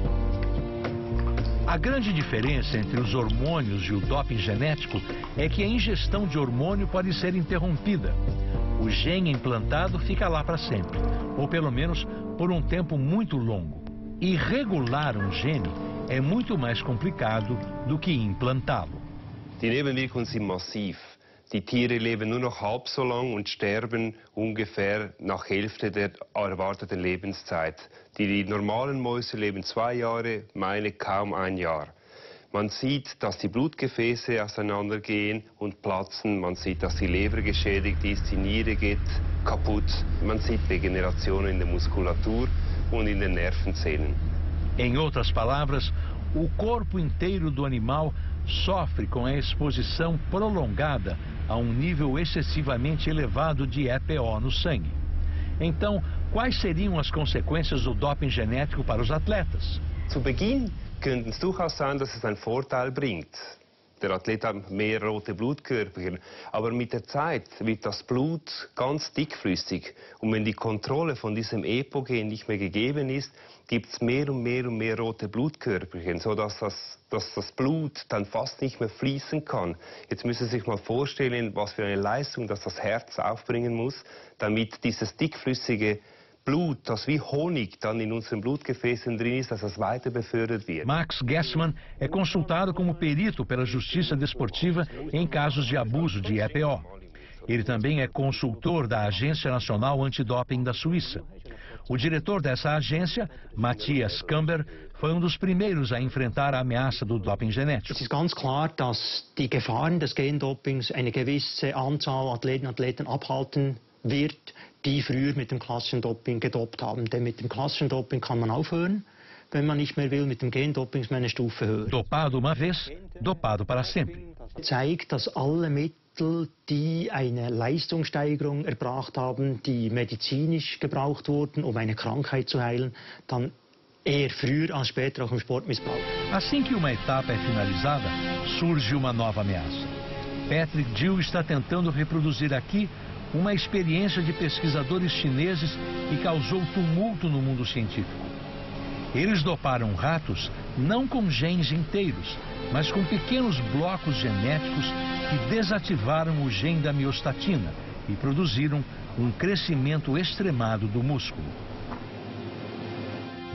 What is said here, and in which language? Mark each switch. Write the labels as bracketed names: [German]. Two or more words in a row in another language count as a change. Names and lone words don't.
[Portuguese] A grande diferença entre os hormônios e o doping genético é que a ingestão de hormônio pode ser interrompida. O gene implantado fica lá para sempre, ou pelo menos por um tempo muito longo. E regular um gene é muito mais complicado do que implantá-lo. [German] Die Nebenwirkungen sind massiv. Die Tiere leben nur noch halb so lang und sterben ungefähr nach Hälfte der erwarteten Lebenszeit. Die normalen Mäuse leben 2 Jahre, meine kaum 1 Jahr. Man sieht, dass die Blutgefäße auseinandergehen und platzen. Man sieht, dass die Leber geschädigt ist, die Niere geht kaputt. Man sieht Degeneration in der Muskulatur und in den Nervenzellen. [Portuguese] Em outras palavras, o corpo inteiro do animal sofre com a exposição prolongada a um nível excessivamente elevado de EPO no sangue. Então, quais seriam as consequências do doping genético para os atletas? [German] Zu Beginn könnte es durchaus sein, dass es einen Vorteil bringt. Der Athlet hat mehr rote Blutkörperchen, aber mit der Zeit wird das Blut ganz dickflüssig. Und wenn die Kontrolle von diesem EPO-Gen nicht mehr gegeben ist, gibt es mehr und mehr rote Blutkörperchen, sodass das Blut dann fast nicht mehr fließen kann. Jetzt müssen Sie sich mal vorstellen, was für eine Leistung das Herz aufbringen muss, damit dieses dickflüssige Blut, das wie Honig dann in unseren Blutgefäßen drin ist, dass das weiter befördert wird. [Portuguese] Max Gessmann é consultado como perito pela Justiça Desportiva em casos de abuso de EPO. Ele também é consultor da Agência Nacional Antidoping da Suíça. O diretor dessa agência, Matthias Kamber, foi dos primeiros a enfrentar a ameaça do doping genético. [German] Es ist ganz klar, dass die Gefahren des Gendopings eine gewisse Anzahl Athleten und Athleten abhalten wird, die früher mit dem klassischen Doping gedopt haben. Denn mit dem klassischen Doping kann man aufhören, wenn man nicht mehr will. Mit dem Gendoping ist man eine Stufe höher. [Portuguese] Dopado uma vez, dopado para sempre. [German] Zeigt, dass alle Mittel, die eine Leistungssteigerung erbracht haben, die medizinisch gebraucht wurden, um eine Krankheit zu heilen, dann eher früher als später auch im Sport missbraucht. [Portuguese] Assim que uma etapa é finalizada, surge uma nova ameaça. Patrick Gill está tentando reproduzir aqui uma experiência de pesquisadores chineses que causou tumulto no mundo científico. Eles doparam ratos não com genes inteiros, mas com pequenos blocos genéticos que desativaram o gene da miostatina e produziram um crescimento extremado do músculo.